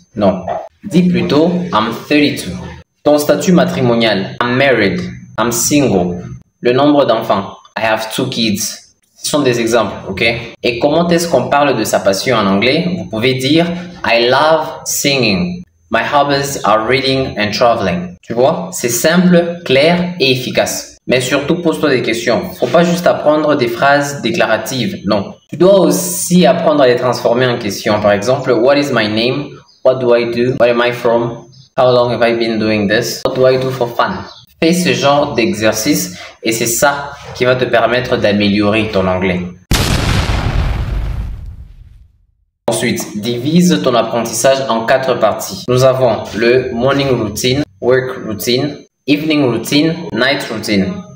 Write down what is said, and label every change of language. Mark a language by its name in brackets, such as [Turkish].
[French] Non, dis plutôt [English] I'm 32. [French] Ton statut matrimonial, [English] I'm married, I'm single. [French] Le nombre d'enfants, [English] I have 2 kids. [French] Ce sont des exemples, ok? Et comment est-ce qu'on parle de sa passion en anglais? Vous pouvez dire [English] I love singing. My hobbies are reading and traveling. [French] Tu vois? C'est simple, clair et efficace. Mais surtout, pose-toi des questions. Faut pas juste apprendre des phrases déclaratives, non. Tu dois aussi apprendre à les transformer en questions. Par exemple, [English] what is my name? What do I do? Where am I from? How long have I been doing this? What do I do for fun? [French] Fais ce genre d'exercice et c'est ça qui va te permettre d'améliorer ton anglais. Ensuite, divise ton apprentissage en 4 parties. Nous avons le [English] morning routine, work routine, evening routine, night routine.